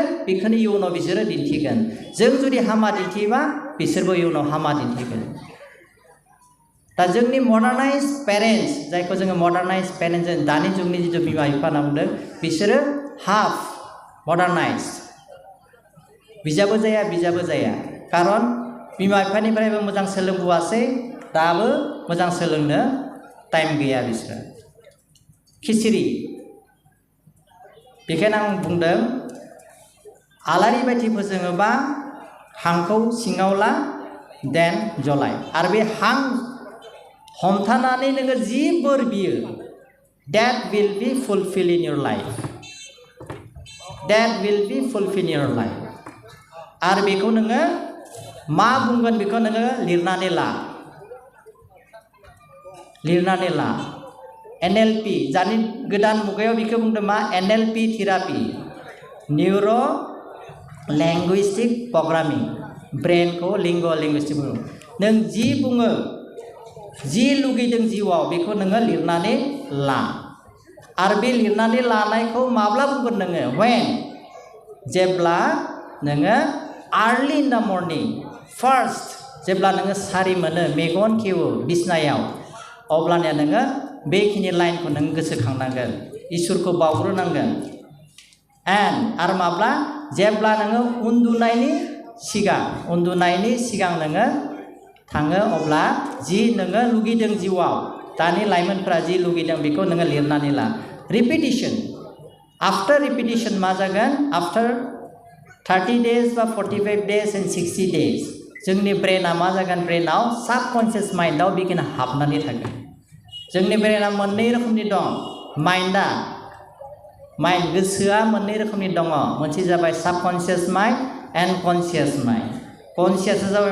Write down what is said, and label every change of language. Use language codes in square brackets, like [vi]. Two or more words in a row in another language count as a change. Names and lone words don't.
[brx] बेखौनो इयुनाव बिसोरो दिन्थिगोन जों जुदि हामा दिन्थिबा बिसोरबो इयुनाव हामा दिन्थिगोन दा जोंनि [en] modernized parents [brx] जायखौ जोङो [en] modernized parents [brx] दानि जुगनि जिथु बिमा बिफा होनना बुंदों बिसोरो हाफ मडार्नाइज बिजाबो जाया कारन बिमा बिफानिफ्रायबो मोजां सोलोंबोआसै दाबो मोजां सोलोंनो टाइम गैया बिसोरो खिसिरि बेखायनो आं बुंदों आलारि बाथि फोजोङोबा हांखौ सिङाव ला देन जलाय आरो बे हां हमथानानै नोङो जि बोर बियो [en] that will be fulfilled in your life [brx] आरो बेखौ नोङो मा बुंगोन बेखौ नोङो लिरनानै ला NLP दानि गोदान मुगायाव बेखौ बुंदों मा NLP [en] therapy neuro linguistic programming [brx] ब्रेनखौ लिंगुइस्टिक बुङो नों जि बुङो जि लुगैदों जिउआव बेखौ नोङो लिरनानै ला आरो बे लिरनानै लानायखौ माब्ला बुंगोन नोङो when जेब्ला नोङो [en] early in the morning first [brx] जेब्ला नोङो सारि मोनो मेगन खेवो बिसनायाव अब्लानिया नोङो बेखिनि लाइनखौ नों गोसोखांनांगोन इसोरखौ बावग्रोनांगोन एन्ड आरो माब्ला जेब्ला नोङो उन्दुनायनि सिगां नोङो थाङो अब्ला जि नोङो लुगैदों जिउआव दानि लाइमोनफ्रा जि लुगैदों बेखौ नोङो लिरनानै ला [en] repetition after repetition [brx] मा जागोन [en] after 30 days [brx] बा [en] 45 days and 60 days [brx] जोंनि ब्रेना मा जागोन ब्रेनाव साबकनसियास माइन्डआव बेखिनि हाबनानै थागोन जोंनि ब्रेना मोननै रोखोमनि दं माइन्ड गोसोआ मोननै रोखोमनि दङ मोनसे जाबाय [en] subconscious mind and conscious mind [brx] कनसियासआ जाबाय